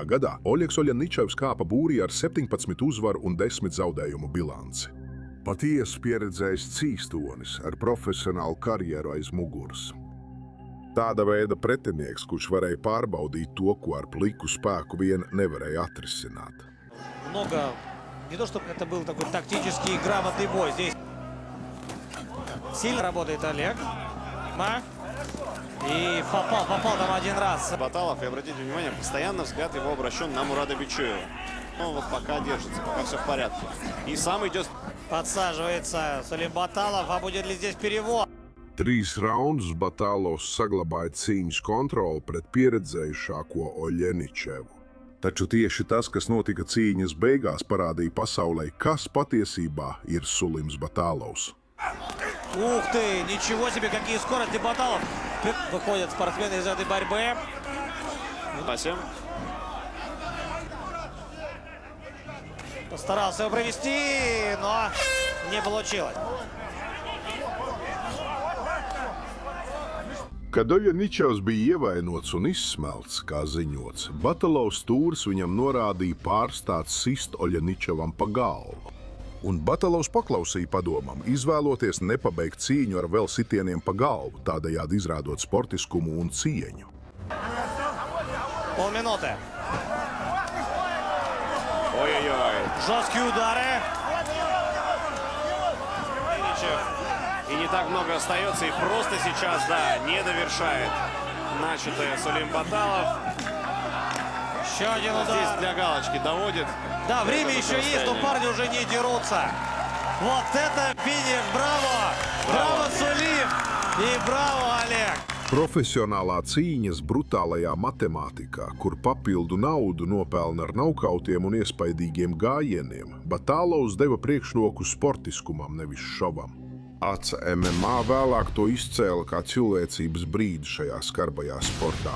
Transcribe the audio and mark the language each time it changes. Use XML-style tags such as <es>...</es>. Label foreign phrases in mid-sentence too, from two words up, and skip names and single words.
<lv>gadā Oļegs Oļeničevs kāpa būrī ar 17 uzvaru un 10 zaudējumu bilanci. Patiesi pieredzējis cīstonis ar profesionālu karjeru aiz muguras. Tāda veida pretinieks, kurš varēja pārbaudīt to, ko ar pliku spēku vien nevarēja atrisināt.</lv> <ru>Много. Не то, чтобы это был такой тактический и грамотный бой. Здесь сильно работает Олег. И попал там один раз. Баталов, и обратите внимание, постоянно взгляд его обращен на Мурада Бичуева. Ну вот пока держится, пока все в порядке. И сам идет. Подсаживается Сулим Баталов, а будет ли здесь перевод?</ru> <lv>3 raundus Batalovs saglabāja cīņas kontroli pret pieredzējušāko Oļeničevu. Taču tieši tas, kas notika cīņas beigās, parādīja pasaulē, kas patiesībā ir Sulims Batalovs.</lv> <ru>Ух ты, ничего себе, какие скорости Баталов. Выходят спортсмены из этой борьбы. Постарался его провести, но не получилось.</ru> <lv>Kad Oļeničevs bija ievainots un izsmelts, kā ziņots, Batalovs stūris viņam norādīja pārstāt sist Oļeničevam pa galvu. Un Batalovs paklausīja padomam, izvēloties nepabeigt cīņu ar vēl sitieniem pa galvu, tādējādi izrādot sportiskumu un cieņu.</lv> <ru>Полминуты. Ой-ой-ой. Жесткие удары. И не так много остается, и просто сейчас, да, не довершает начатое Сулим Баталов. Еще один удар. Здесь для галочки доводит. Да, время еще есть, но парни уже не дерутся. Вот это финиш, браво! Браво, Сулим! И браво, Олег!</ru> <lv>Profesionālā cīņas brutālajā matemātikā, kur papildu naudu nopelna ar naukautiem un iespaidīgiem gājieniem, Batalovs deva priekšroku sportiskumam, nevis šovam. ACA MMA vēlāk to izcēla kā cilvēcības brīdi šajā skarbajā sportā.</lv>